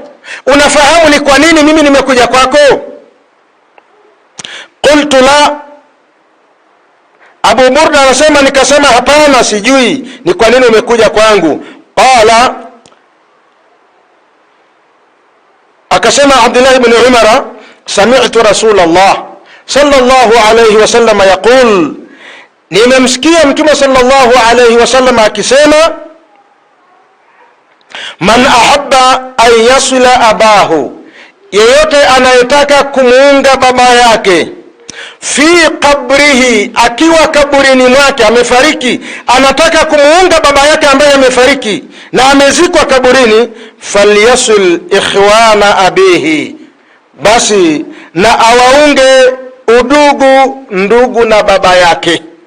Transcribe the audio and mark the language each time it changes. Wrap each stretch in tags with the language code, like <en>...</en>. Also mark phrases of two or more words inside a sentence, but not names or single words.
<sw>Unafahamu ni kwa nini mimi nimekuja kwako?</sw> <ar>قلت لا,</ar> <sw>Abu Burda anasema, nikasema hapana, sijui ni kwa nini umekuja kwangu.</sw> <ar>Qala, akasema Abdullah ibn Umar, سمعت رسول الله صلى الله عليه وسلم يقول,</ar> <sw>nimemsikia Mtume</sw> <ar>صلى الله عليه وسلم akisema, من أحب أن يصل أباه,</ar> <sw>yeyote anayetaka kumuunga baba yake,</sw> <ar>في قبره,</ar> <sw>akiwa kaburini mwake amefariki, anataka kumuunga baba yake ambaye amefariki na amezikwa kaburini,</sw> <ar>فليصل إخوان أبيه,</ar> <sw>basi na awaunge udugu ndugu na baba yake.</sw>